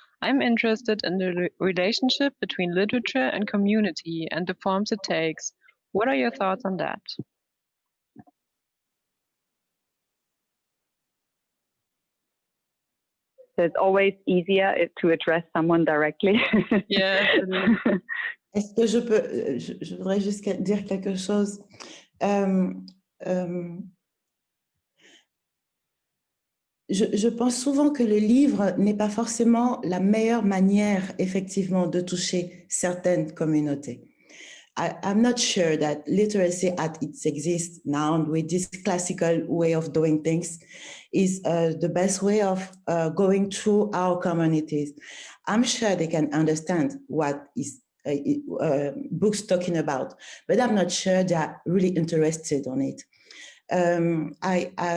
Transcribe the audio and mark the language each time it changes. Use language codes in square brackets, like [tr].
[en] I'm interested in the relationship between literature and community and the forms it takes. What are your thoughts on that? So it's always easier to address someone directly. Yeah. [fr] Est-ce que je voudrais juste dire quelque chose. Je pense souvent que le livre n'est pas forcément la meilleure manière, effectivement, de toucher certaines communautés. [en] I'm not sure that literacy as it exists now with this classical way of doing things is the best way of going through our communities. I'm sure they can understand what is books talking about, but I'm not sure they're really interested on it.